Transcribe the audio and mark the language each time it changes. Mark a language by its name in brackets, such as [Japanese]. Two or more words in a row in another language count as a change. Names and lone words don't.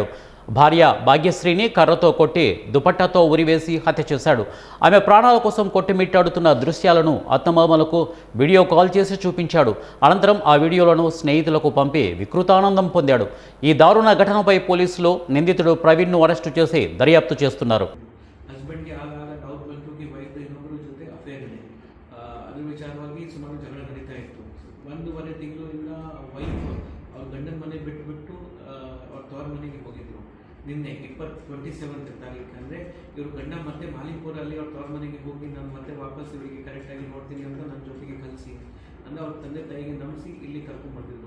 [Telugu] భార్య భాగ్యశ్రీని కర్రతో కొట్టి దుపట్టాతో ఉరివేసి హత్య చేశాడు. ఆమె ప్రాణాల కోసం కొట్టిమిట్టాడుతున్న దృశ్యాలను అత్తమామలకు వీడియో కాల్ చేసి చూపించాడు. అనంతరం ఆ వీడియోలను స్నేహితులకు పంపి వికృతానందం పొందాడు. ఈ దారుణ ఘటనపై పోలీసులు నిందితుడు ప్రవీణ్ను అరెస్టు చేసి దర్యాప్తు చేస్తున్నారు. [Kannada] ಹಸ್ಬೆಂಡ್ಗೆ ಆಗಾಗ ಡೌಟ್ ಬಂತು ಕಿ ವೈಫ್ ಇನ್ನೊಬ್ಬರ ಜೊತೆ ಅಫೇರ್ ಇದೆ. ಅದ್ರ ವಿಚಾರವಾಗಿ ಸುಮಾರು ಜಗಳ ನಡೀತಾ ಇತ್ತು. 1.5 ತಿಂಗಳಿಂದ ವೈಫ್ ಅವ್ರ ಗಂಡನ ಮನೆ ಬಿಟ್ಟು ಅವ್ರ ತವ್ರ ಮನೆಗೆ ಹೋಗಿದ್ರು. ನಿನ್ನೆ 27 ತಾರೀಕು ಅಂದರೆ ಇವರು ಗಂಡ ಮತ್ತೆ ಮಾಲಿಪುರಲ್ಲಿ ಅವ್ರ ತವ್ರ ಮನೆಗೆ ಹೋಗಿ ನಾನು ಮತ್ತೆ ವಾಪಸ್ ಇವರಿಗೆ ಕರೆಕ್ಟಾಗಿ ನೋಡ್ತೀನಿ ಅಂತ ನನ್ನ ಜೊತೆಗೆ ಕಲಿಸಿ ಅಂದರೆ ಅವ್ರ ತಂದೆ ತಾಯಿಗೆ ನಂಬಿಸಿ ಇಲ್ಲಿ ಕರ್ಕೊಂಡ್ಬಂದಿದ್ರು.